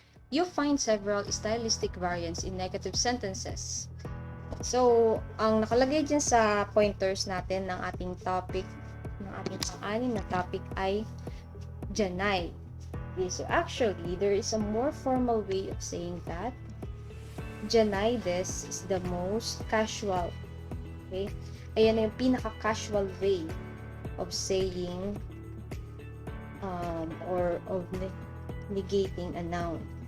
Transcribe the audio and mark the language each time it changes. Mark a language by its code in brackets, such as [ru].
[en] You find several stylistic variants in negative sentences. [tl] So, ang nakalagay dyan sa pointers natin ng ating topic, ng ating pang-anim na topic ay janai. [en] Okay, so actually, there is a more formal way of saying that. Janai desu is the most casual. Okay? [tl] Ayan na yung pinaka-casual [en] way of saying or of negating a noun.